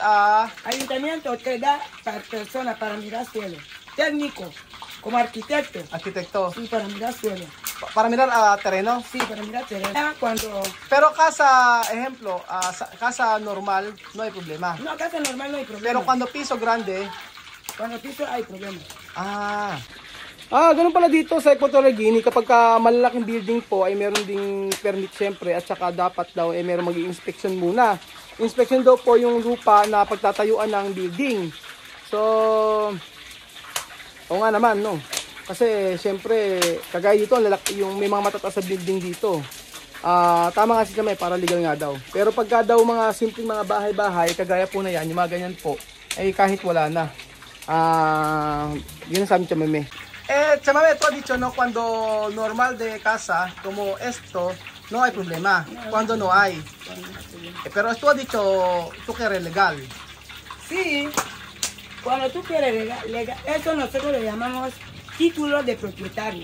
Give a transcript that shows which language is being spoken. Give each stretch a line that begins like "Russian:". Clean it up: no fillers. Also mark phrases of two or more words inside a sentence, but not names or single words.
Spanish: Ayuntamiento te da para persona para mirar suelo. Técnico, como arquitecto. arquitecto, Sí, para mirar suelo. para mirar terreno. Sí, para mirar terreno. Cuando... Pero casa, ejemplo, casa normal, no hay problema. No, casa normal no hay problema. Pero cuando piso grande, Cuando piso hay problema.
Filipino: ganun pala dito sa Equatorial Guinea, kapag malalaking building po ay meron ding permit syempre at saka dapat daw meron mag-i-inspection muna. Inspection daw po yung lupa na pagtatayuan ng building. So, o nga naman, no? Kasi syempre, kagaya dito, yung may mga matataas sa building dito. Tama nga si Kamay, para legal nga daw. Pero pagka daw mga simpleng mga bahay-bahay, kagaya po na yan, yung mga ganyan po, ay kahit wala na. Yun ang sabi ni Chamame.
Spanish: Chamame, tú has dicho, no, cuando normal de casa, como esto, no hay problema. Cuando no hay. Pero tú has dicho, tú que eres legal. Sí, Cuando tú quieres eso nosotros le llamamos título de propietario.